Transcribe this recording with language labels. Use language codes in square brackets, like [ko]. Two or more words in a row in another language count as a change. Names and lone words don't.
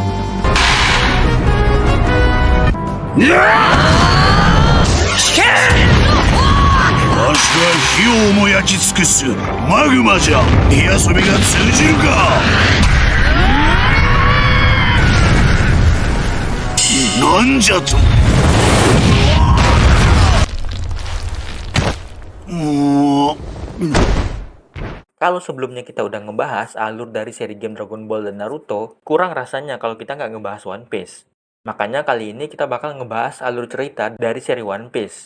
[ja] わしは火をも焼き尽くすマグマじゃ。火遊びが通じるか。なんじゃと。 [id] Kalau sebelumnya kita udah ngebahas alur dari seri game Dragon Ball dan Naruto, kurang rasanya kalau kita nggak ngebahas One Piece. Makanya kali ini kita bakal ngebahas alur cerita dari seri One Piece.